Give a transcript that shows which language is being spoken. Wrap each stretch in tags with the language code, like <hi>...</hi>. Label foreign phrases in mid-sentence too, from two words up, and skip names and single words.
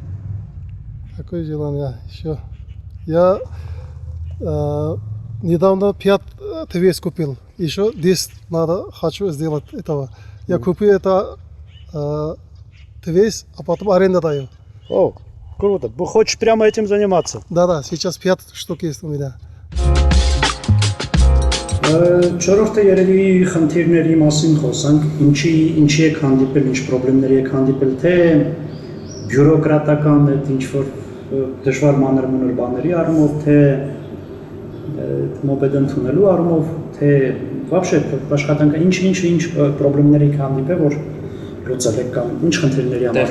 <ru>Какое желание еще? Я недавно 5 ТВС купил. Еще 10 хочу сделать этого. Я купил это ТВС, а потом аренда даю. О, круто. Хочешь прямо этим заниматься? Да, сейчас 5 штук есть у меня.</ru> <hy>Չորրորդը երևի խնդիրների մասին խոսանք, ինչի եք հանդիպել, ինչ խնդիրների եք հանդիպել, թե բյուրոկրատական այդ ինչ որ դժվար մանր-մունր բաների առումով, թե մոպեդ ընդունելու առումով, թե вообще աշխատանքը ինչ խնդիրների եք հանդիպել, որ լուծել եք կամ ինչ խնդիրների համար</hy>